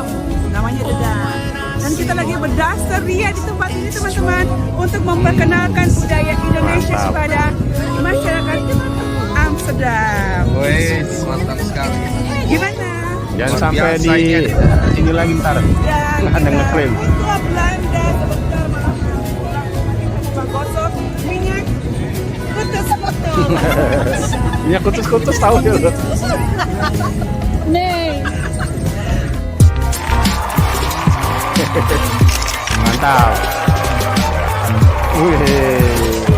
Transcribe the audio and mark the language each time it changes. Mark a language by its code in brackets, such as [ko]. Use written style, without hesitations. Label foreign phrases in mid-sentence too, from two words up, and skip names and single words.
[id] Dan kita lagi berdaster ria di tempat ini, teman-teman, untuk memperkenalkan budaya Indonesia kepada masyarakat Amsterdam. Wih, mantap sekali. Gimana? Jangan sampai di sini lagi ntar. Ada ngeklaim. Tua Belanda sebentar malah gosok minyak kutus-kutus. Minyak kutus-kutus tahu ya lo. Nih. Mantap. Wih.